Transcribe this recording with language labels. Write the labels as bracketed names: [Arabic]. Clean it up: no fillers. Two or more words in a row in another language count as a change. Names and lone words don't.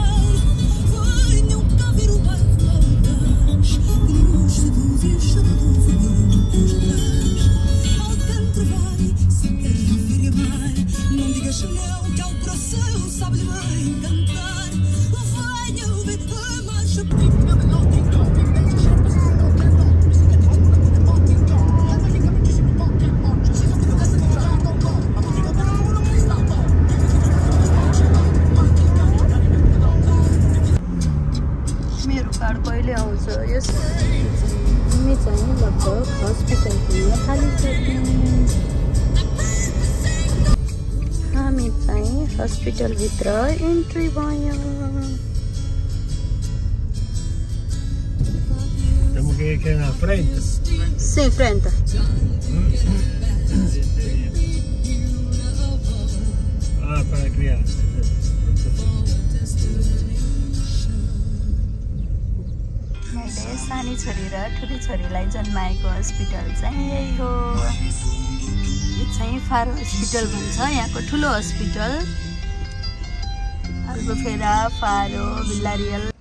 [Portuguese] Venham cá ver o bairro de Lourdes, que nos seduz e seduz o mundo. Não digas não, que ao coração sabe-lhe bem cantar. Venha ouvir a marcha. [Nepali] मेरो कार्ड कहिले आउँछ? यस हामी चाहिँ लगभग हस्पिटल पुग्न थालिसक्यौँ। हामी चाहिँ हस्पिटलभित्र एन्ट्री भयो। [Portuguese] Temos que ir aqui na frente. Sim, frente. Ah, para criança. [Nepali] मैले सानी छोरी र ठुली छोरीलाई जन्माएको हस्पिटल चाहिँ यही हो। यो चाहिँ फारो हस्पिटल भन्छ, यहाँको ठुलो हस्पिटल। अल्बुफेरा, फारो, बिल्लारियल।